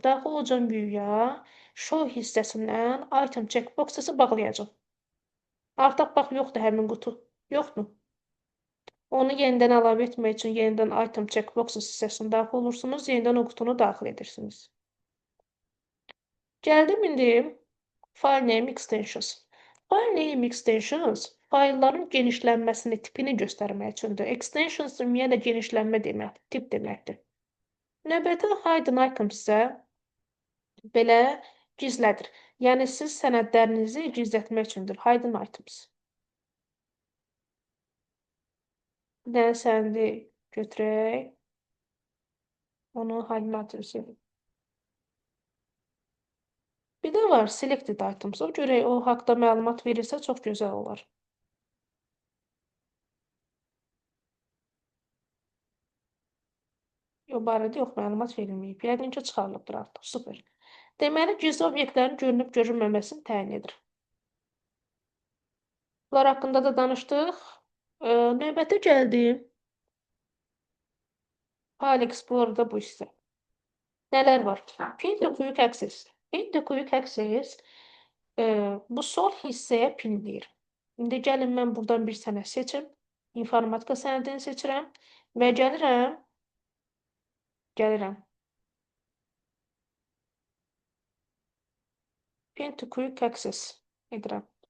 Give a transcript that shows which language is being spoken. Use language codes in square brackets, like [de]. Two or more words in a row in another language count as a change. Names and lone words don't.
[az] Daxil olacam view-ya, show hissəsindən [en] item checkboxes- [az] ı bağlayacam. Artıq bax, yoxdur həmin qutu. Yoxdur. Onu yenidən əlavə etmək üçün yenidən [en] item checkboxes [az] hissəsində daxil olursunuz, yenidən o qutunu daxil edirsiniz. Gəldim indi [en] file name extensions. File name extensions [az] faylların genişlənməsini, tipini göstərmək üçündür. Extensions ümumiyyətlə genişlənmə deməkdir, tip deməkdir. Növbəti [en] hidden icons [az] isə belə gizlədir. Yəni siz sənədlərinizi gizlətmək üçündür. [en] Hidden items. [az] Bir dənə sənədi götürək. Onu highlight edək. Bir də var [en] selected items. [az] O görək o haqda məlumat verirsə çox gözəl olar. O barədə yox, məlumat verilməyib. Yəqin ki, çıxarılıbdır artıq. Super. Deməli, gizli obyektlərin görünüb görünməməsini təyin edir. Bunlar haqqında da danışdıq. Növbəti gəldi. File Explorer'da bu hissə. Nələr var? [en] Pin to quick access. Pin to quick access [az] bu sol hissəyə pinləyir. İndi gəlin mən buradan bir sənəd seçim. İnformatika sənədini seçirəm və gəlirəm. [en] Pin to quick access [az] edirəm.